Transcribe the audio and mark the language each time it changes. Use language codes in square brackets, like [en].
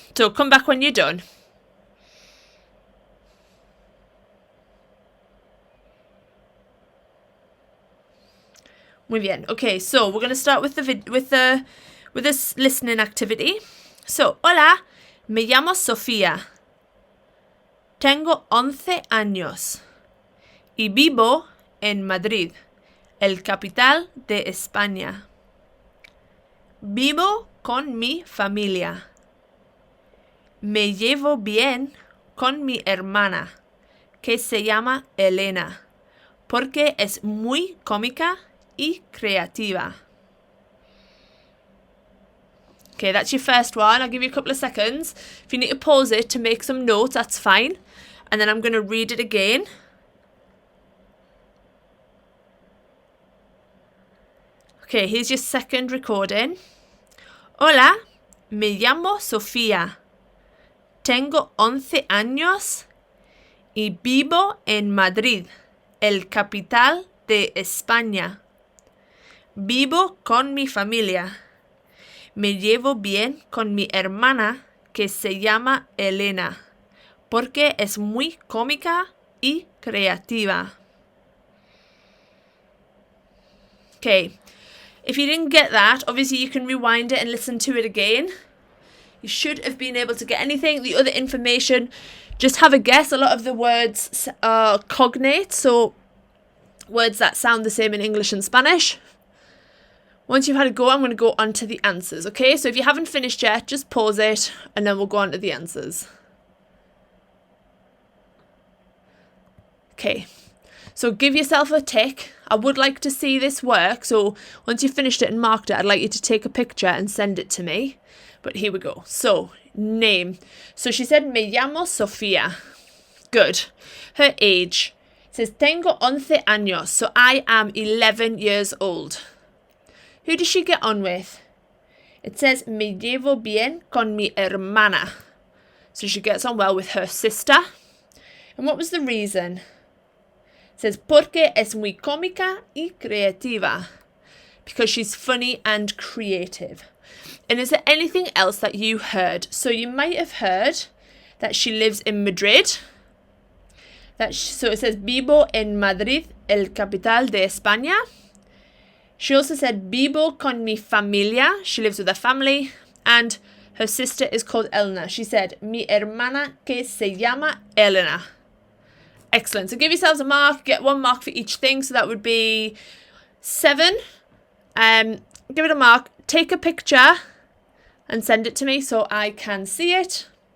[en] So come back when you're done. [es] Muy bien. [en] Okay, so we're going to start with this listening activity. [es] So, hola, me llamo Sofía. Tengo 11 años y vivo en Madrid, el capital de España. Vivo con mi familia. Me llevo bien con mi hermana, que se llama Elena, porque es muy cómica y creativa. [en] Okay, that's your first one. I'll give you a couple of seconds. If you need to pause it to make some notes, that's fine. And then I'm going to read it again. Okay, here's your second recording. [es] Hola, me llamo Sofía. Tengo 11 años y vivo en Madrid, el capital de España. Vivo con mi familia. Me llevo bien con mi hermana, que se llama Elena, porque es muy cómica y creativa. [en] Okay, if you didn't get that, obviously you can rewind it and listen to it again. You should have been able to get anything. The other information, just have a guess. A lot of the words are cognate, so words that sound the same in English and Spanish. Once you've had a go, I'm going to go on to the answers, okay? So if you haven't finished yet, just pause it, and then we'll go on to the answers. Okay, so give yourself a tick. I would like to see this work, so once you've finished it and marked it, I'd like you to take a picture and send it to me. But here we go. So, name. So she said, [es] me llamo Sofía. [en] Good. Her age. It says, [es] tengo 11 años, [en] so I am 11 years old. Who does she get on with? It says, [es] me llevo bien con mi hermana. [en] So she gets on well with her sister. And what was the reason? It says, [es] porque es muy cómica y creativa. [en] Because she's funny and creative. And is there anything else that you heard? So you might have heard that she lives in Madrid. So it says, [es] vivo en Madrid, el capital de España. [en] She also said, [es] vivo con mi familia. [en] She lives with her family. And her sister is called Elena. She said, [es] mi hermana que se llama Elena. [en] Excellent. So give yourselves a mark. Get 1 mark for each thing. So that would be 7. Give it a mark. Take a picture and send it to me so I can see it.